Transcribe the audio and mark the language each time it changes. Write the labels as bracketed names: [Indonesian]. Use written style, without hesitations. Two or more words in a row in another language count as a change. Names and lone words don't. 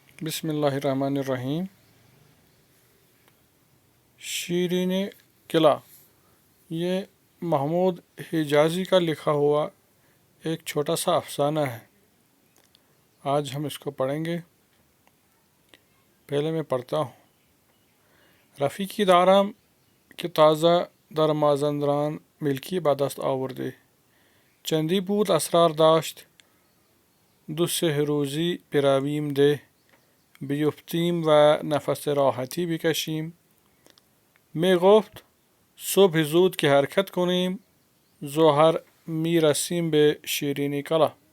[Urdu] بسم اللہ الرحمن الرحیم۔ شیرین قلعہ، یہ محمود حجازی کا لکھا ہوا ایک چھوٹا سا افسانہ ہے۔ آج ہم اس کو پڑھیں گے۔ پہلے میں پڑھتا ہوں۔ [Persian] رفیقی دارم که تازه در مازندران ملکی به دست آورده، چندی بود اسرار داشت، دو سه روزی برویم ده، بیفتیم و نفس راحتی بکشیم. می گفت صبح زود که حرکت کنیم، ظهر می رسیم به شیرینی کلا.